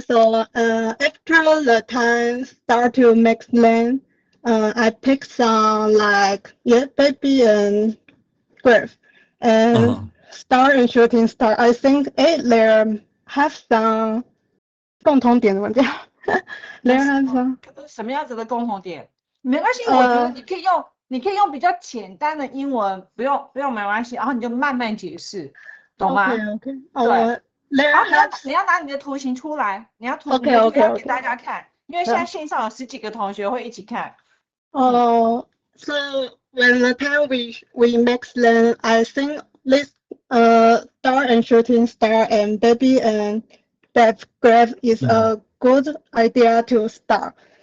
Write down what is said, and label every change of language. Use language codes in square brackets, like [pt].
[en] So after the time start to make them, I pick some like baby and graph and star and shooting star. I think they have some [zh] 共同点怎么讲？ [en] They have some [zh] 什么样子的共同点？没关系，我觉得你可以用比较简单的英文，不用没关系，然后你就慢慢解释，懂吗？ [en] Okay. [zh] 对。然后你要拿你的图形出来，你要图形给大家看，因为现在线上有10几个同学会一起看。 [en] So when the time we make them, I think this star and shooting star and baby and that graph is a good idea to start.